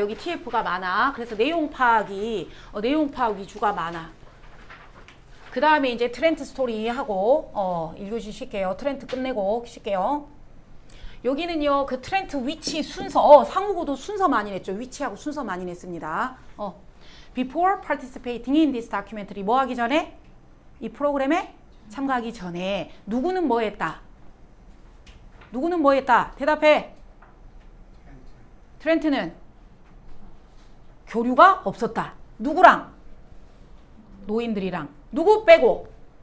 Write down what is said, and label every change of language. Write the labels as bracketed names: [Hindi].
[Korean] 여기 TF가 많아. 그래서 내용 파악이 위주가 많아. 그 다음에 이제 트렌트 스토리 하고 읽으실게요. 트렌트 끝내고 쉴게요. 여기는요, 그 트렌트 위치 순서, 상호고도 순서 많이 냈죠. 위치하고 순서 많이 냈습니다. [English] Before participating in this documentary. [Korean] 뭐 하기 전에? 이 프로그램에 참가하기 전에 누구는 뭐 했다? 누구는 뭐 했다? 대답해. 트렌트는 교류가 없었다. 누구랑? 노인들이랑. 누구 빼고?